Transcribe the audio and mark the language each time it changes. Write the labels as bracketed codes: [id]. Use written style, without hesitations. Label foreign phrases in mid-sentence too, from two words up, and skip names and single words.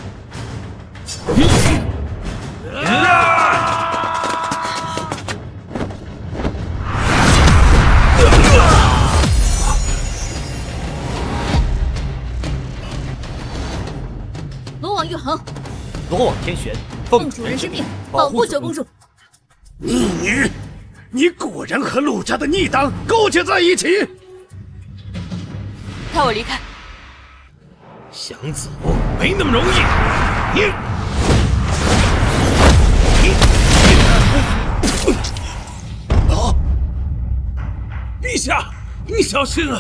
[zh] 龙王玉衡，龙王天玄，奉主人之命，保護九公主。逆女，你果然和陸家的逆黨勾結在一起。帶我離開。想走沒那麼容易。陛下，你小心啊！